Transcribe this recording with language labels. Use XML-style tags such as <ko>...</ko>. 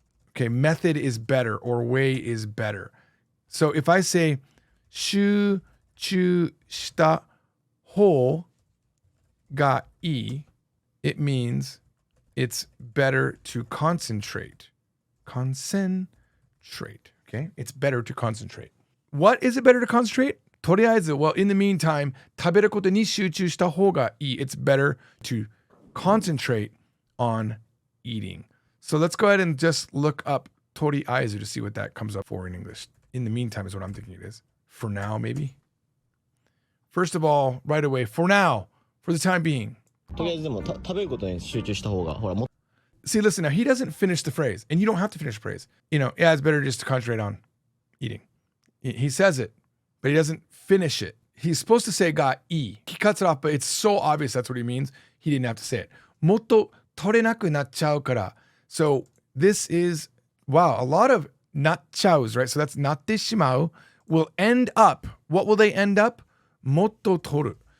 <en>Okay, method is better or way is better. So if I say</en> <ja>shuchu shita ho ga i,</ja> <en>it means it's better to concentrate. Concentrate. Okay? It's better to concentrate. What is it better to concentrate? とりあえず, well, in the meantime,</en> <ja>食べることに集中した方がいい.</ja> <en>It's better to concentrate on eating. So let's go ahead and just look up とりあえず to see what that comes up for in English. In the meantime is what I'm thinking it is. For now, maybe? First of all, right away, for now, for the time being.</en> <ja>とりあえずでも食べることに集中した方が。ほらも</ja> <en>See, listen, now he doesn't finish the phrase, and you don't have to finish the phrase. You know, yeah, it's better just to concentrate on eating. He says it, but he doesn't finish it. He's supposed to say ga i. He cuts it off, but it's so obvious that's what he means. He didn't have to say it.</en> <ja>Motto torenaku nachchau kara.</ja> <en>So this is, wow, a lot of nachchaus, right? So that's natte shimau will end up. What will they end up? Motto toru.</en>